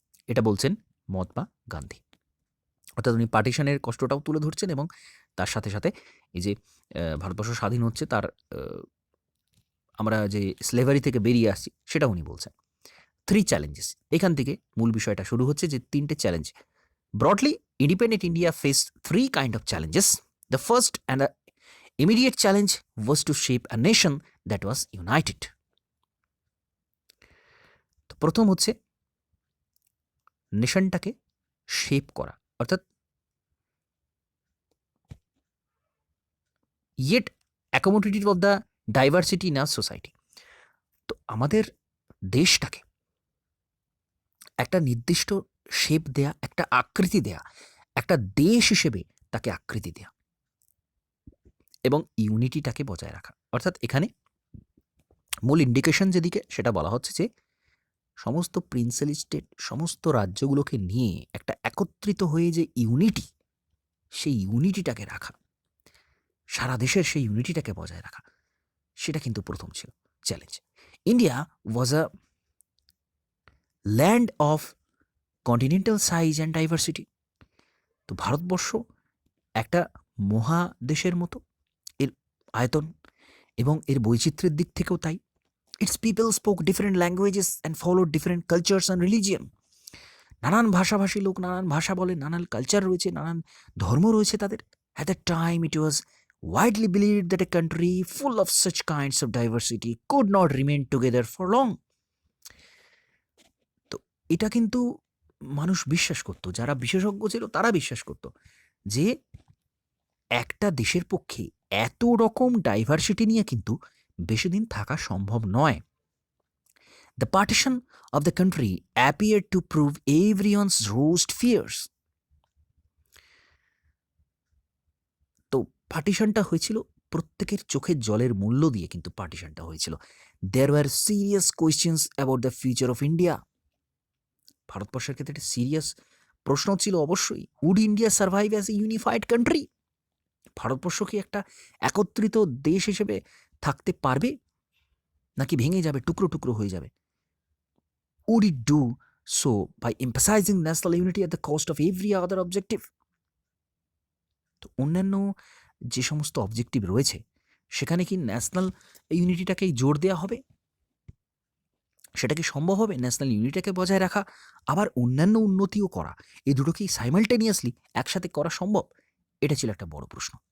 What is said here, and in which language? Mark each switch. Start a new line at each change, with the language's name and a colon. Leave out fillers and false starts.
Bangla: এটা বলছেন মহাত্মা গান্ধী। অর্থাৎ উনি পার্টিশনের কষ্টটাও তুলে ধরছেন এবং তার সাথে সাথে এই যে ভারতবর্ষ স্বাধীন হচ্ছে, তার আমরা যে স্লেভারি থেকে বেরিয়ে আসছি সেটা উনি বলছেন। 3 চ্যালেঞ্জেস। এখান থেকে মূল বিষয়টা শুরু হচ্ছে যে 3টে challenge.
English: Broadly, independent India faced 3 kind of challenges. The first and immediate challenge was to shape a nation that was united.
Bangla: তো প্রথম হচ্ছে নেশনটাকে শেপ করা, অর্থাৎ
English: yet accommodative of the diversity in our society.
Bangla: তো আমাদের দেশটাকে একটা নির্দিষ্ট শেপ দেয়া, একটা আকৃতি দেয়া, একটা দেশ হিসেবে তাকে আকৃতি দেয়া এবং ইউনিটিটাকে বজায় রাখা। অর্থাৎ এখানে মূল ইন্ডিকেশন যেদিকে সেটা বলা হচ্ছে যে সমস্ত প্রিন্সেলি স্টেট, সমস্ত রাজ্যগুলোকে নিয়ে একটা একত্রিত হয়ে যে ইউনিটি, সেই ইউনিটিটাকে রাখা, সারা দেশের সেই ইউনিটিটাকে বজায় রাখা, সেটা কিন্তু প্রথম ছিল challenge.
English: India was a land of continental size and diversity.
Bangla: তো ভারতবর্ষ একটা মহাদেশের মতো, এর আয়তন এবং এর বৈচিত্র্যের দিক থেকেও তাই।
English: Its people spoke different languages and follow different cultures and religion.
Bangla: নানান ভাষাভাষী লোক নানান ভাষা বলে, নানান কালচার রয়েছে, নানান ধর্ম রয়েছে তাদের।
English: At the time it was widely believed that a country full of such kinds of diversity could not remain together for long.
Bangla: তো এটা কিন্তু মানুষ বিশ্বাস করত, যারা বিশেষজ্ঞ ছিল তারা বিশ্বাস করত যে একটা দেশের পক্ষে এত রকম ডাইভার্সিটি নিয়ে কিন্তু বেশি দিন থাকা সম্ভব নয়।
English: The partition of the country appeared to prove everyone's worst fears.
Bangla: তো পার্টিশনটা হয়েছিল প্রত্যেকের চোখের জলের মূল্য দিয়ে, কিন্তু পার্টিশনটা হয়েছিল।
English: There were serious questions about the future of India.
Bangla: ভারতবর্ষের ক্ষেত্রে একটা সিরিয়াস প্রশ্ন ছিল অবশ্যই,
English: Would India survive as a unified country?
Bangla: Bharatvarsha কি একটা একত্রিত দেশ হিসেবে থাকতে পারবে, নাকি ভেঙে যাবে, টুকরো টুকরো হয়ে যাবে?
English: Would it do so by emphasizing national unity at the cost of every other objective?
Bangla: তো অন্যান্য যে সমস্ত অবজেক্টিভ রয়েছে সেখানে কি ন্যাশনাল ইউনিটিটাকেই জোর দেওয়া হবে? সেটা কি সম্ভব হবে ন্যাশনাল ইউনিটিটাকে বজায় রাখা আবার অন্যান্য উন্নতিও করা? এই দুটো কি সাইমালটেনিয়াসলি একসাথে করা সম্ভব? এটা ছিল একটা বড় প্রশ্ন।